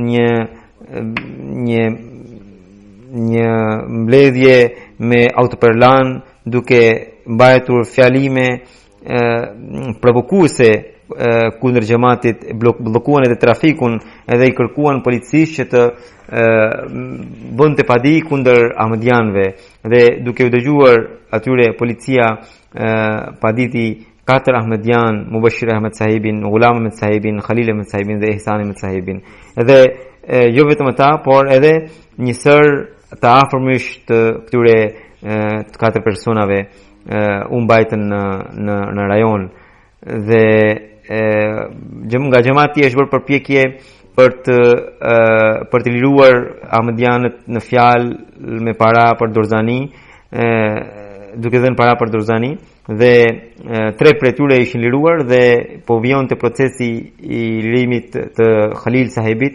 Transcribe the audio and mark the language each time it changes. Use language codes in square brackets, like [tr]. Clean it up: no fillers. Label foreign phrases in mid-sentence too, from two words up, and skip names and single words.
[sq] një mbledhje me autoperlan duke mbajtur fjalime provokuese kundër xhamatit, bllokuan edhe trafikun edhe i kërkuan policisë që të bënte padi kundër ahmedianëve dhe duke u dëgjuar atyre policia paditi 4 ahmedian, Mubashir Ahmed Sahibin, Ghulam Ahmed Sahibin, Khalil Ahmed Sahibin dhe Ihsan Ahmed Sahibin. Edhe jo vetëm ata, por edhe një sër të afërmish të këtyre të 4 personave u mbajtën në rajon dhe nga xhamati është bërë përpjekje për të liruar ahmedianët në fjalë me para për Dorzani, duke dhënë para për Dorzani, dhe 3 prej tyre ishin liruar dhe po vijonte procesi i lirimit të Khalil Sahibit.